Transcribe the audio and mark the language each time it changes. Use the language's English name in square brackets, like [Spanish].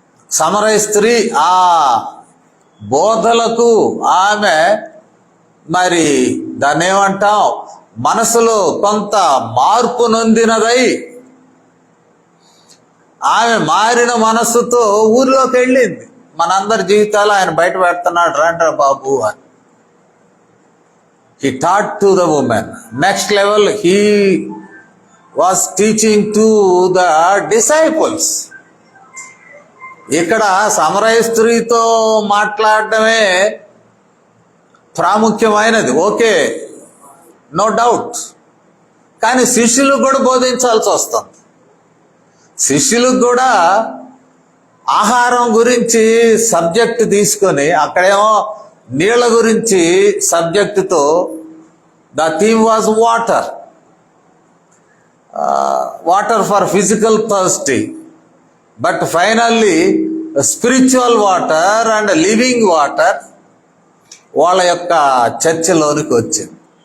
[Telugu] సమరయ స్త్రీ ఆ బోధలకు ఆమె మరి దాన్ని ఏమంటాం, మనసులో కొంత మార్పు నొందినదై ఆమె మారిన మనస్సుతో ఊర్లోకి వెళ్ళింది. మనందరి జీవితాలు ఆయన బయట పెడుతున్నాడు, రండ్రా బాబు అని. [English] He taught to the woman. Next level, he was teaching to the disciples. [Telugu] ఇక్కడ సమరయ స్త్రీతో మాట్లాడటమే ప్రాముఖ్యమైనది, ఓకే, [English] No doubt. [Telugu] కానీ శిష్యులకు కూడా బోధించాల్సి వస్తుంది. శిష్యులకు కూడా ఆహారం గురించి సబ్జెక్ట్ తీసుకొని, అక్కడేమో నీళ్ల గురించి సబ్జెక్టుతో [English] the theme was water, water for physical thirsty, but finally spiritual water and living water [Telugu] వాళ్ళ యొక్క చర్చలోనికి వచ్చింది.